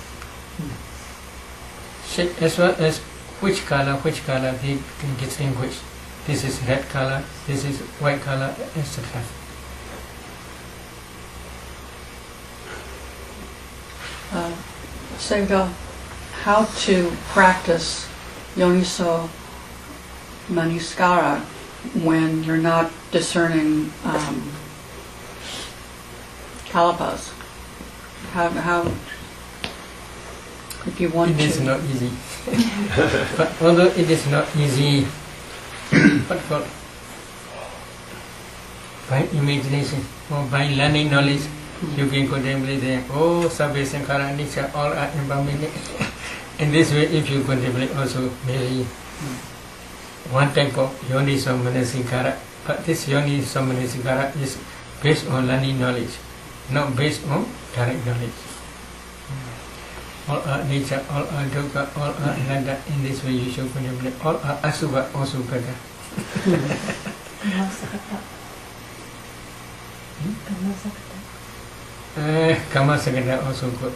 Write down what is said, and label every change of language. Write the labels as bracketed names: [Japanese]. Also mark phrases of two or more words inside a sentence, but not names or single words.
[English] Shape as well as which color they can distinguish. This is red color, this is white color, etc. Sayadaw, how to practice [Pali] yoniso manasikara [English] when you're not discerning kalapas? How if you want to? It is not easy. But although it is not easy, but for by imagination or by learning knowledge, you can contemplate them. [Pali] Oh, sabbe sankhara anicca, [English] all are impermanent. In this way, if you contemplate also maybe one type of [Pali] yoniso manasikara, [English] but this [Pali] yoniso manasikara [English] is based on learning knowledge, not based on direct knowledge. All are nature, all are dukkha, all are ananda. In this way you should contemplate. All are asubha, also better. [Pali] Karma sakata [English] also good.